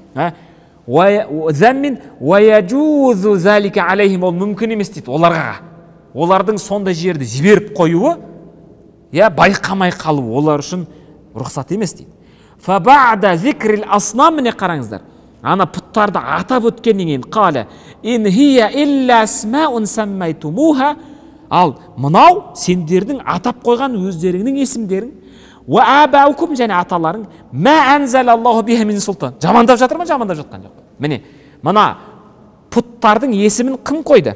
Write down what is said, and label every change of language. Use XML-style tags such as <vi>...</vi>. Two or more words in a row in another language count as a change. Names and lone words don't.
<ar>ذم ولا يجوز ذلك عليهم,</ar> <kk>ол мүмкін емес дейді оларға. Олардың сондай жерді жіберіп қоюы, байқамай қалу олар үшін рұқсат емес дейді.</kk> <ar>فبعد ذكر الأصنام,</ar> <kk>міне қараңыздар. Ана пұттарды атап өткеннен кейін</kk> <ar>قال إن هي إلا أسماء سميتموها,</ar> <kk>ал мынау сендердің атап қойған өздеріңнің есімдерің,</kk> <ar>وآباؤكم,</ar> <kk>және аталарың,</kk> <ar>ما أنزل الله بها من سلطان.</ar> <kk>Жамандап жатыр ма? Жамандап жатқан жоқ. Міне мына пұттардың есімін кім қойды?</kk>